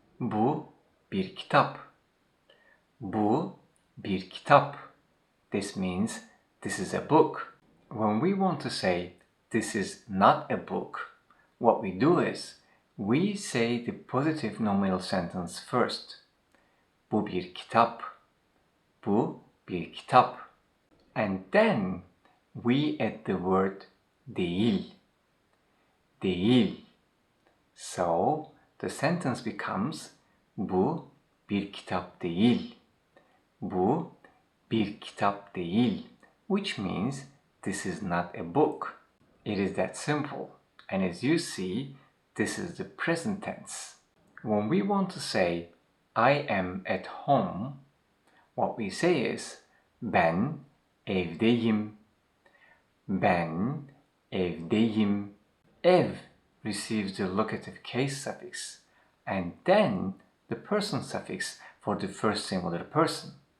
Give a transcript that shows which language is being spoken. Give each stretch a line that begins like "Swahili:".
Turkish: Bu bir kitap. Bu bir kitap.
English: This means this is a book. When we want to say this is not a book, what we do is we say the positive nominal sentence first.
Turkish: Bu bir kitap. Bu bir kitap.
English: And then we add the word değil. Değil. So the sentence becomes
Turkish: bu bir kitap değil. Bu bir kitap değil,
English: which means this is not a book. It is that simple. And as you see, this is the present tense. When we want to say I am at home, what we say is
Turkish: ben evdeyim. Ben evdeyim.
English: Ev receives the locative case suffix and then the person suffix for the first singular person.